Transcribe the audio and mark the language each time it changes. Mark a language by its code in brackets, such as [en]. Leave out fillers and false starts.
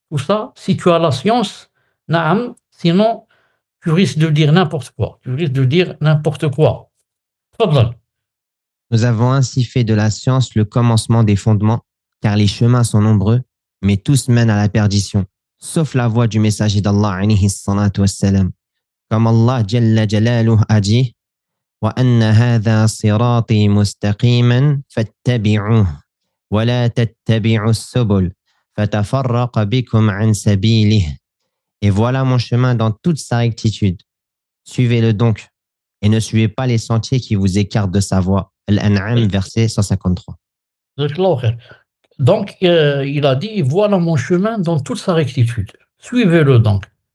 [fr] Tout ça, si tu as la science, na'am, sinon tu risques de dire n'importe quoi. Tfaddal. Nous avons ainsi fait de la science le commencement des fondements, car les chemins sont nombreux, mais tous mènent à la perdition, sauf la voie du messager d'Allah, [ar] alayhi salatu wassalam. [fr] Comme Allah Jalla Jalaluhu a dit, [ar] وَأَنَّ هَذَا صِرَاطِي مُسْتَقِيمًا فَاتَّبِعُوهُ وَلَا تَتَّبِعُوا السُّبُلَ فَتَفَرَّقَ بِكُمْ عَنْ سَبِيلِهِ. [fr] Et voilà mon chemin dans toute sa rectitude. Suivez-le donc et ne suivez pas les sentiers qui vous écartent de sa voie. Al-An'am, verset 153. Donc, il a dit, voilà mon chemin dans toute sa rectitude. Suivez-le donc.